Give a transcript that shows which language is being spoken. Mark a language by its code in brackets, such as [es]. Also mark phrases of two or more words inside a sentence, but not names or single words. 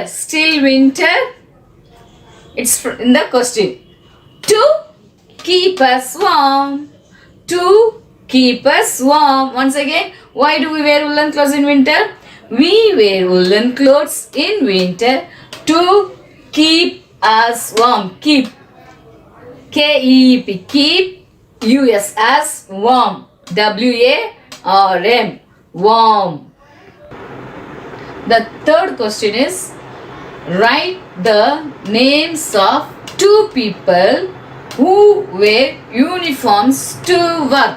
[en] Still winter? It's in the question. To keep us warm. To keep us warm. Once again, why do we wear woolen clothes in winter? We wear woolen clothes in winter to keep us warm. Keep. K-E-E-P. Keep. U-S as warm. W-A-R-M. Warm. The third question is, write the names of 2 people who wear uniforms to work.